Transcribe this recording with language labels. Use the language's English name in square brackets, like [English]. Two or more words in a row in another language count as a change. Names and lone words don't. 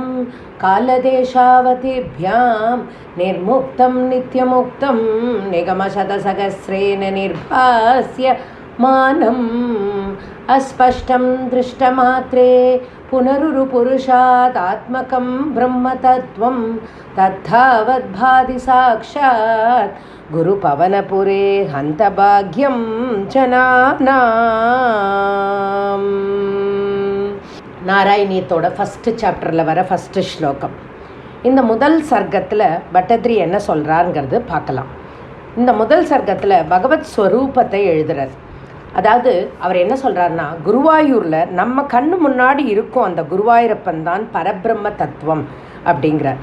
[Sanskrit] कालदेशावतिभ्यां निर्मुक्तं नित्यमुक्तं निगमशतसहस्रेण निर्भास्य मानम् अस्पष्टं दृष्टमात्रे पुनरुरुपुरुषादात्मकं ब्रह्मतत्त्वं तद्धावद्भाति साक्षात् गुरुपवनपुरे हन्तभाग्यं जनानाम्. [Tamil] நாராயணியத்தோட [English] first chapter [Tamil] வர ஃபஸ்ட்டு ஸ்லோகம். இந்த முதல் சர்க்கத்தில் பட்டத்ரி என்ன சொல்கிறாருங்கிறது பார்க்கலாம். இந்த முதல் சர்க்கத்தில் பகவத் ஸ்வரூபத்தை எழுதுறார். அதாவது அவர் என்ன சொல்கிறாருன்னா, குருவாயூரில் நம்ம கண்ணு முன்னாடி இருக்கும் அந்த குருவாயூரப்பன் தான் பரபிரம்ம தத்துவம் அப்படிங்கிறார்.